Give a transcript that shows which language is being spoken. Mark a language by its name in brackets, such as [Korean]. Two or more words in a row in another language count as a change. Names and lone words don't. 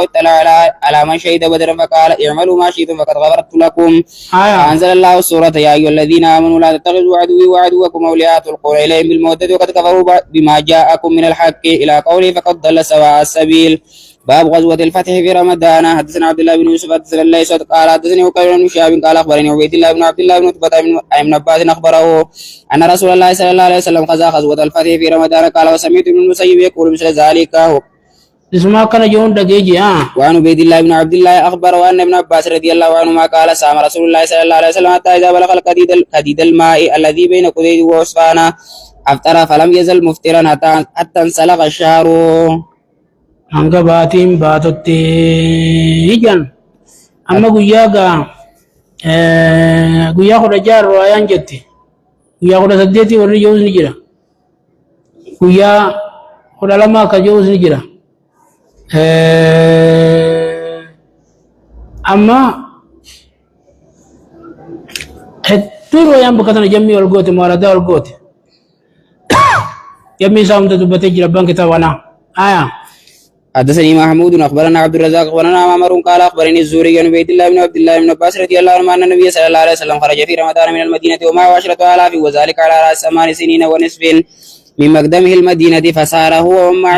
[Arabic] اطلع على من شهد بدر فقال اعملوا ما شئتم فقد غفرت لكم فأنزل الله السورة يا أيها الذين آمنوا لا تتخذوا عدوي وعدوكم أولياء تلقون إليهم بالمودة وقد كفروا بما جاءكم من الحق إلى قوله فقد ضل سواء السبيل باب غزوة الفتح في رمضان حدثنا عبد الله بن يوسف حدثنا الليث قال حدثني وكيل بن شهاب قال أخبرني عبيد الله بن عبد الله بن عتبة بن عباس أخبره أن رسول الله صلى الله عليه وسلم غزا غزوة الفتح في رمضان قال وسمعت ابن المسيب يقول مثل ذلك اسمع كان جون دقيقي وعن عبيد الله بن عبد الله أخبره أن ابن عباس رضي الله عنهما قال سام رسول الله صلى الله عليه وسلم حتى إذا بلغ القديد الماء الذي بين قديد وعصفان أفطر فلم يزل مفطرا حتى انسلخ الشهر [Oromo] hanga baatiin baatotti hijan amma guyyaa kudha jaha riwaayaan jetti guyyaa kudha saddeeti warri jehuus ni jira guyyaa kudha lama akka jehuus ni jira amma hedduu riwaayaan bakka tana jammii wal goote muwaaladaa wal goote jammii isaa hunda dubbatee jira abbaan kitaabana [Arabic] حدثني محمود أخبرنا عبد الرزاق أخبرنا معمر قال أخبرني الزهري عن عبيد الله بن عبد الله بن عباس رضي الله عنه أن النبي صلى الله عليه وسلم خرج في رمضان من المدينة ومعه 10,000 وذلك على رأس 8 سنين ونصف من مقدمه المدينة فسار هو ومعه